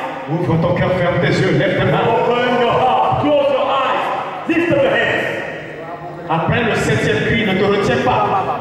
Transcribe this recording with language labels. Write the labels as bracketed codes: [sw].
[fr] Ouvre ton cœur, ferme tes yeux, lève tes mains. [en] Open your heart. Close your eyes. Lift up your hands. [fr] Après le 7e cri, ne te retiens pas.